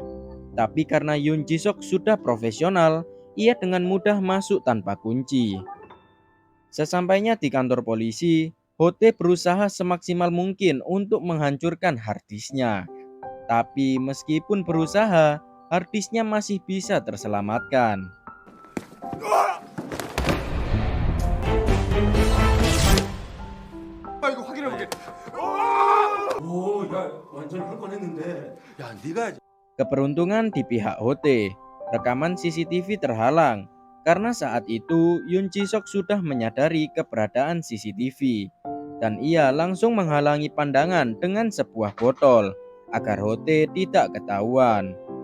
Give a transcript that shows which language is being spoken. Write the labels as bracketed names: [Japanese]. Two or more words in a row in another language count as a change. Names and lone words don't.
[Indonesian] Tapi karena Yoon Ji Sok sudah profesional, ia dengan mudah masuk tanpa kunci. Sesampainya di kantor polisi, Hote berusaha semaksimal mungkin untuk menghancurkan harddisknya. Tapi meskipun berusaha, harddisknya masih bisa terselamatkan. [Korean] 아 이거 확인해볼게. 오, 야 완전히 할 뻔했는데. 야 네가 [Indonesian] Keberuntungan di pihak Hote, rekaman CCTV terhalang karena saat itu Yoon Ji-sok sudah menyadari keberadaan CCTV dan ia langsung menghalangi pandangan dengan sebuah botol agar Hote tidak ketahuan.